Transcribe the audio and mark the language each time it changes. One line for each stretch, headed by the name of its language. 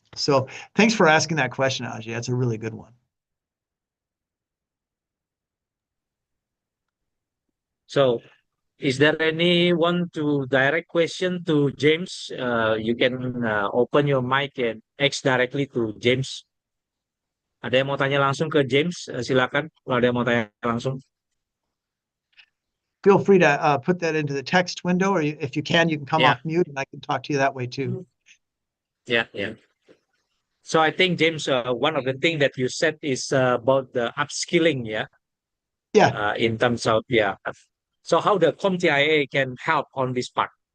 English: So thanks for asking that question, Ajay. That's a really good one. So is there anyone to direct question to James? You can open your mic and ask directly to James.
Indonesian: Ada yang mau tanya langsung ke James? Silakan kalau ada yang mau tanya langsung.
English: Feel free to put that into the text window, or if you can come off mute and I can talk to you that way too. Yeah. So I think, James, one of the things that you said is about the upskilling, in terms of, So how the CompTIA can help on this part?